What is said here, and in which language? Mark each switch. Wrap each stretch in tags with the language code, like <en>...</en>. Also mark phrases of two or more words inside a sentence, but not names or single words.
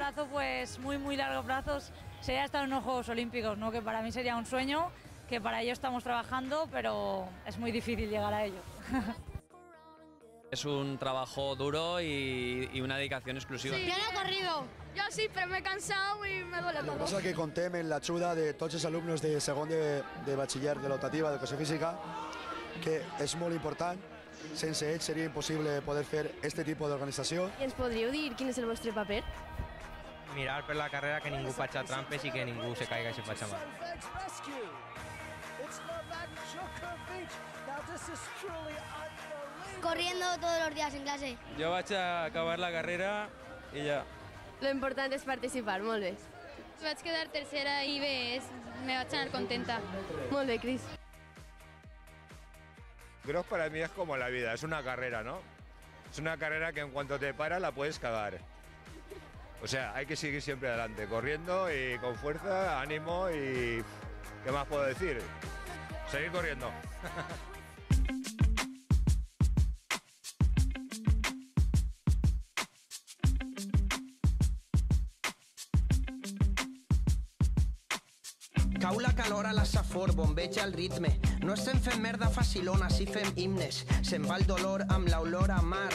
<es>Plazo pues muy largo plazo sería estar en los Juegos Olímpicos, ¿no? Que para mí sería un sueño, que para ello estamos trabajando, pero es muy difícil llegar a ello. Es un trabajo duro y una dedicación exclusiva. Sí, yo no he corrido. Yo sí, pero me he cansado y me duele todo.</es> <ca>El que passa que contem en l'ajuda de tots els alumnes de segon de batxiller de l'optativa d'educació física, que és molt important. Sense ells seria impossible poder fer este tipus d'organització. I ens podríeu dir quin és el vostre paper? Mirar per la carrera que ningú faci trampes i que ningú se caiga i se faci mal.</ca> <es>Corriendo todos los días en clase.</es> <ca>Jo vaig a acabar la carrera i ja. Lo important és participar, molt bé. Vaig quedar tercera i bé, me vaig anar contenta. Molt bé, Cris.</ca> <es>Cross para mí es como la vida, es una carrera, ¿no? Es una carrera que en cuanto te para la puedes cagar. O sea, hay que seguir siempre adelante, corriendo y con fuerza, ánimo y... ¿qué más puedo decir? Seguir corriendo.</es> <ca>Cau la calor a la safor, bombeja el ritme. No estem fent merda facilona, si fem himnes. Se'n va el dolor amb l'olor a mar.</ca>